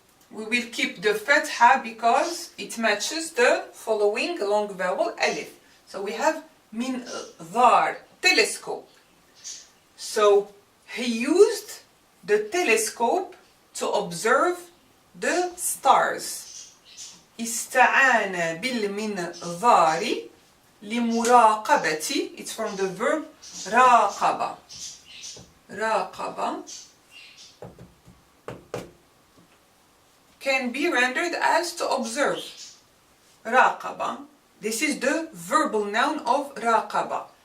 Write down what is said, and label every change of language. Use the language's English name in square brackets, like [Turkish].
[English] We will keep the fatha because it matches the following long vowel alif. So we have minzar, telescope. So he used the telescope to observe the stars. [Arabic] استعان بالمنظار لمراقبة. [English] It's from the verb راقب. راقب can be rendered as to observe. [Arabic] راقب. [English] This is the verbal noun of راقب.